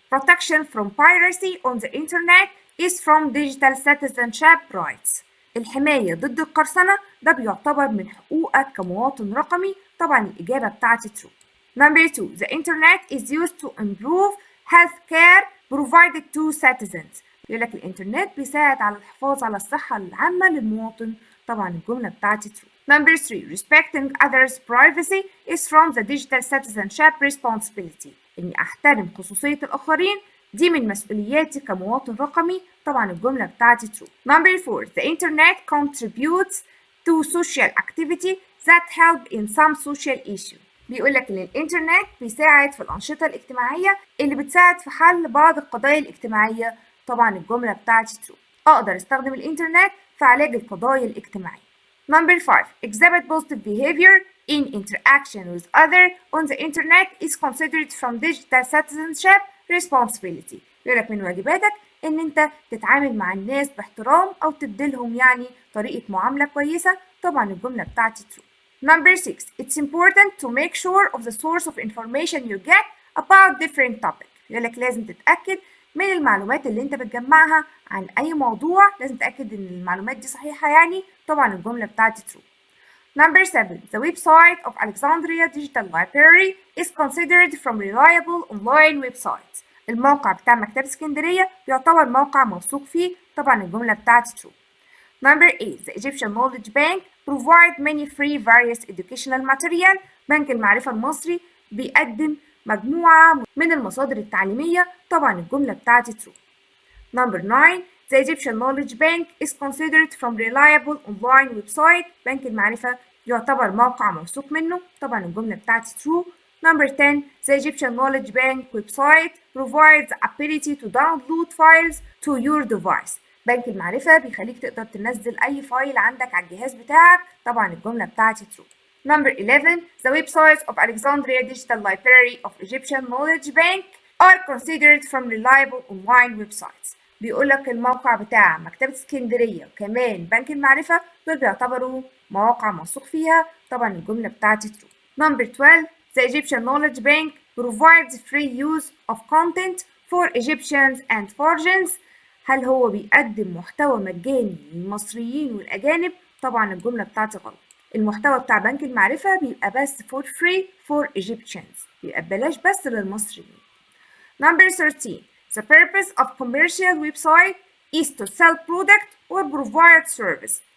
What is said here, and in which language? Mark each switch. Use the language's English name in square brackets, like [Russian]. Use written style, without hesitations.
[English] Protection from piracy on the internet is from digital citizenship rights. [Arabic] الحماية ضد القرصنة ده بيعتبر من حقوقك كمواطن رقمي. طبعا الإجابة بتاعتي true. [English] Number 2 the internet is used to improve health care provided to citizens. [Arabic] يقول لك الإنترنت بيساعد على الحفاظ على الصحة العامة للمواطن. طبعا الجملة بتاعتي true. [English] Number 3 respecting others' privacy is from the digital citizenship responsibility. [Arabic] إني أحترم خصوصية الآخرين دي من مسؤولياتي كمواطن رقمي. طبعا الجملة بتاعتي true. [English] Number 4 the internet contributes to social activity that help in some social issue. [Arabic] بيقول لك ان الانترنت بيساعد في الانشطه الاجتماعيه اللي بتساعد في حل بعض القضايا الاجتماعيه. طبعا الجمله بتاعتي true. اقدر استخدم الانترنت في علاج القضايا الاجتماعيه. [English] Number 5 exhibit positive behavior in interaction with others on the internet is considered from digital citizenship responsibility. [Arabic] بيقول لك من واجباتك ان انت تتعامل مع الناس باحترام او تديلهم يعني طريقه معامله كويسه. طبعا الجمله بتاعتي true. [English] Number 6 it's important to make sure of the source of information you get about different topics. [Arabic] يقول لك لازم تتأكد من المعلومات اللي انت بتجمعها عن اي موضوع، لازم تتأكد ان المعلومات دي صحيحة يعني. طبعا الجملة بتاعتي true. [English] Number 7 the website of Alexandria Digital Library is considered from reliable online websites. [Arabic] الموقع بتاع مكتبة اسكندرية يعتبر موقع موثوق فيه. طبعا الجملة بتاعتي true. [English] Number 8 the Egyptian Knowledge Bank provide many free various educational material. [Arabic] بنك المعرفة المصري بيقدم مجموعة من المصادر التعليمية. طبعا الجملة بتاعتي true. [English] Number 9 the Egyptian Knowledge Bank is considered from reliable online website. [Arabic] بنك المعرفة يعتبر موقع موثوق منه. طبعا الجملة بتاعتي true. [English] Number 10 the Egyptian Knowledge Bank website provides the ability to download files to your device. [Arabic] بنك المعرفة بيخليك تقدر تنزل أي فايل عندك على الجهاز بتاعك. طبعا الجملة بتاعتي true. [English] Number 11 the websites of Alexandria Digital Library of Egyptian Knowledge Bank are considered from reliable online websites. [Arabic] بيقول لك الموقع بتاع مكتبة اسكندرية وكمان بنك المعرفة دول بيعتبروا مواقع موثوق فيها. طبعا الجملة بتاعتي true. [English] Number 12 the Egyptian Knowledge Bank provides free use of content for Egyptians and foreigners. [Arabic] هل هو بيقدم محتوى مجاني للمصريين والأجانب؟ طبعا الجملة بتاعتي غلط. المحتوى بتاع بنك المعرفة بيبقى بس [English] for free for Egyptians، [Arabic] بيبقى ببلاش بس للمصريين. [English] Number 13 the purpose of commercial website is to sell product or provide service.